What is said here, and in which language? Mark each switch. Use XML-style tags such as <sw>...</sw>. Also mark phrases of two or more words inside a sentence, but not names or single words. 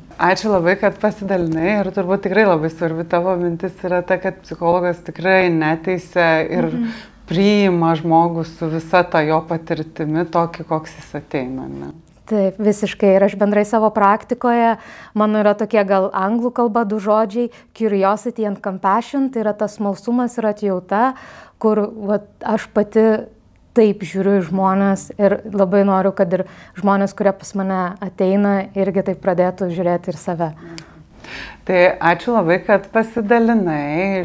<lt>Ačiū labai, kad pasidalinai ir turbūt tikrai labai svarbi tavo mintis yra ta, kad psichologas tikrai neteisia ir priima žmogų su visa ta jo patirtimi tokį, koks jis ateina. Ne? Taip, visiškai. Ir aš bendrai savo praktikoje, mano yra tokie gal anglų kalba du žodžiai,</lt> <en>curiosity and compassion,</en> <lt>tai yra tas smalsumas ir atjauta, kur aš pati taip žiūriu į žmonės ir labai noriu, kad ir žmonės, kurie pas mane ateina, irgi taip pradėtų žiūrėti ir save. Tai ačiū labai, kad pasidalinai.</lt>